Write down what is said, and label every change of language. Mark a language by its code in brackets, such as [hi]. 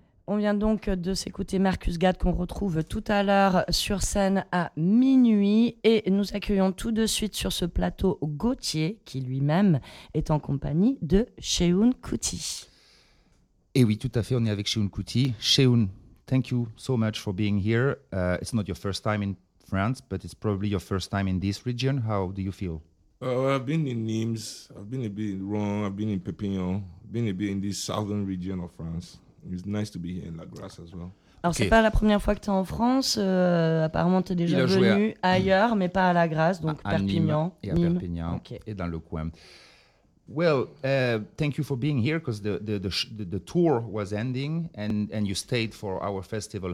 [fr] On vient donc de s'écouter Marcus Gad, qu'on retrouve tout à l'heure sur scène à minuit. Et nous accueillons tout de suite sur ce plateau Gauthier, qui lui-même est en compagnie de Sheun Kuti. Et oui, tout à fait, on est avec Sheun Kuti. [en] Sheun, thank you so much for being here. It's not your first time in France, but it's probably your first time in this region. How do you feel? I've been in Nîmes, I've been a bit in Rouen, I've been in Perpignan, been a bit in this southern region of France. It's nice to be here in La Grasse as well. [fr] Alors, okay. C'est pas la première fois que tu es en France. Apparemment, tu es déjà venu ailleurs, mais pas à La Grasse, donc à Perpignan. Nîmes. Et à Perpignan, okay. Et dans le coin. [en] Well, thank you for being here, because the tour was ending and you stayed for our festival.